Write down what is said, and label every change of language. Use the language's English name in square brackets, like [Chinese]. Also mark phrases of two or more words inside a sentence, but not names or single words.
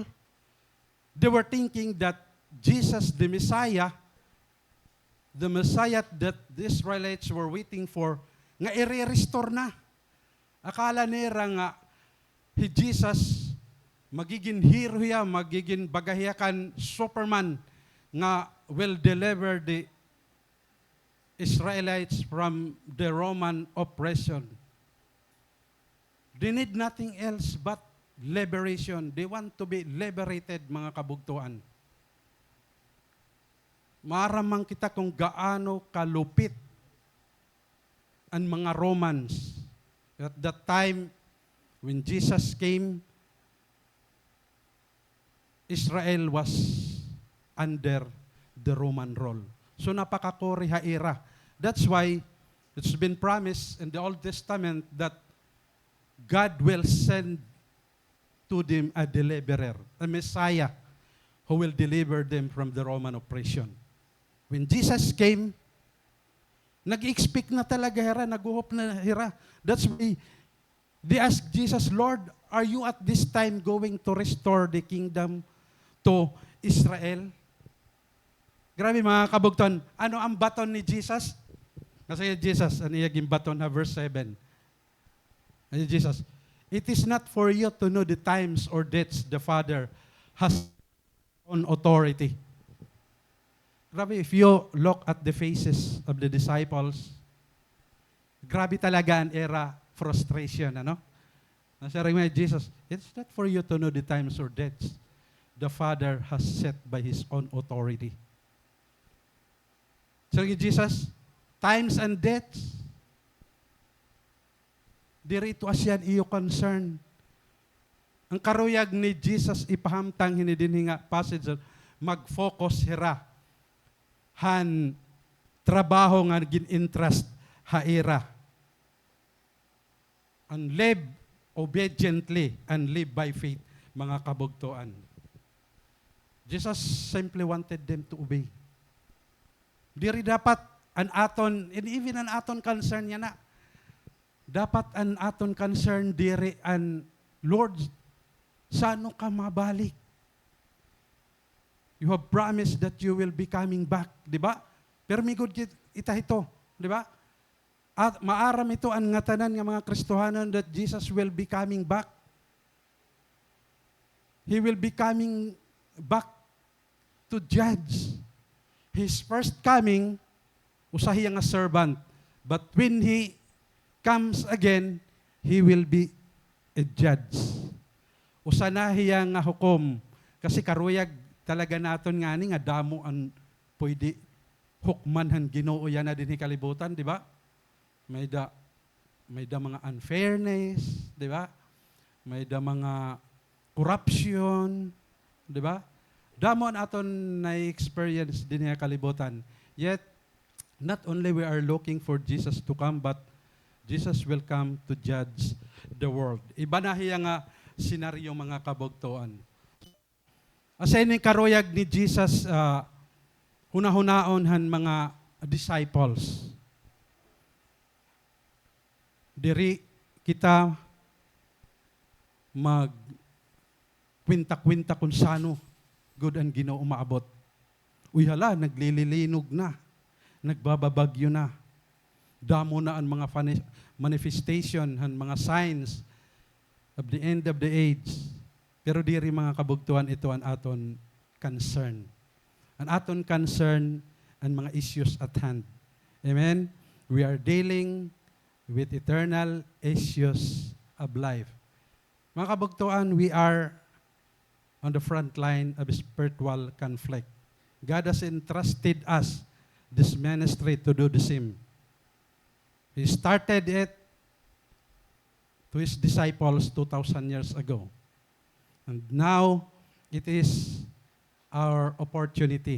[English] They were thinking that Jesus, the Messiah that the Israelites were waiting for, [Waray] nga i-restore na. [Filipino] Akala nila nga, Jesus, magiging hero ya, magiging bagahiyakan Superman, nga [English] will deliver the Israelites from the Roman oppression. They need nothing else but liberation. They want to be liberated, [Waray] mga kabugtuan. [Filipino] Maramang kita kung gaano kalupit ang mga Romans. [English] At that time, when Jesus came, Israel was under the Roman rule. [Waray] So napakakori haira. [English] That's why it's been promised in the Old Testament that God will send to them a deliverer, a Messiah who will deliver them from the Roman oppression. When Jesus came, [Waray] nag-expect na talaga hira, nag-hope na hira. [English] That's why they asked Jesus, Lord, are you at this time going to restore the kingdom to Israel? [Waray] Grabe mga kabugton. Ano ang baton ni Jesus? Kasi Jesus, ano yung baton na verse 7? Ano Jesus? [English] It is not for you to know the times or dates the Father has on authority. Grabe, if you look at the faces of the disciples, [Waray] grabe talaga ang era frustration, ano? Nasabi nga Jesus, [English] it's not for you to know the times or dates the Father has set by His own authority. [Waray] Sabi Jesus, [English] times and dates, [Waray] dirito asyan iyo concern. Ang karuyag ni Jesus ipahamtang hinidin nga passage, mag-focus hira han trabaho nga gin-interest haira. [English] And live obediently and live by faith, [Waray] mga kabugtuan. [English] Jesus simply wanted them to obey. [Waray] Diri dapat an aton, [English] and even [Waray] an aton concern niya na, dapat an aton concern diri an Lord, sano ka mabalik? [English] You have promised that you will be coming back, [Waray] di ba? Pero may good ita ito, di ba? At maaram ito ang ngatanan ng mga Kristohanon [English] that Jesus will be coming back. He will be coming back to judge. His first coming, [Waray] usahi nga servant. [English] But when He comes again, He will be a judge. [Waray] Usanahiya nga hukom. Kasi karuyag talaga naton nga ni nga damo ang pwede hukmanhan Ginoo yan na din kalibutan, di ba? May da mga unfairness, di ba? May da mga corruption, di ba? Damo aton na experience din nga kalibutan. [English] Yet not only we are looking for Jesus to come, but Jesus will come to judge the world. [Waray] Iba na hiya nga senaryo mga kabugtuan. Asay ni karuyag ni Jesus hunahunahon han mga disciples. Diri kita mag kwinta-kwinta kung sano good ang Ginoo umaabot. Uy hala, naglililinog na. Nagbababagyo na. Damo na ang mga manifestation, han mga [English] signs of the end of the age. [Waray] Pero diri mga kabugtuan ito ang aton concern. Ang aton concern ang mga issues at hand. [English] Amen? We are dealing with eternal issues of life. [Waray] Mga kabugtuan, [English] we are on the front line of spiritual conflict. God has entrusted us this ministry to do the same. He started it to His disciples 2,000 years ago. And now, it is our opportunity.